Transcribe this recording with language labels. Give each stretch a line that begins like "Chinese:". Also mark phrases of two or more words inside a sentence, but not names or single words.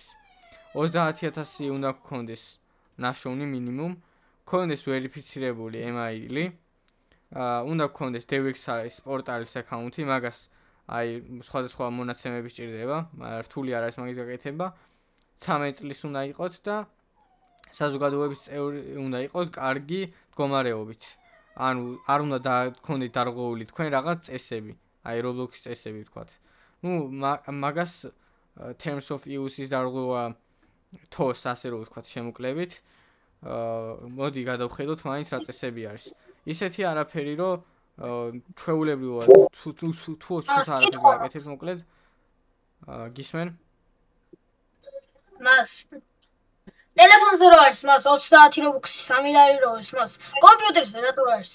Georgian: 30000 უნდა გქონდეს ნაშოვნი მინიმუმ, გქონდეს ვერიფიცირებული email-ი, უნდა გქონდეს DevX-ის პორტალის აკაუნთი, მაგას აი სხვადასხვა მონაცემები სჭირდება, რთული არ არის მაგის გაკეთება. 13 წლის უნდა იყოთ და საზოგადოების წევრი უნდა იყოს კარგი მდგომარეობით. ანუ არ უნდა გქონდეთ დარღვეული თქვენ რაღაც წესები, აი Roblox-ის წესები ვთქვათ. მაგას
English: terms of use-
Georgian: ის დარღვევა TOS ასე რომ ვთქვათ შემოკლებით. მოდი გადავხედოთ მაინც რა წესები არის. ისეთი არაფერი რომ ჩვეულებრივად თუ არაფერს გაკეთებთ მოკლედ გისმენ? მას ტელეფონზე რო არის მას 30 რობუქსი 3 ლარი რო არის მას კომპიუტერზე რატო არის?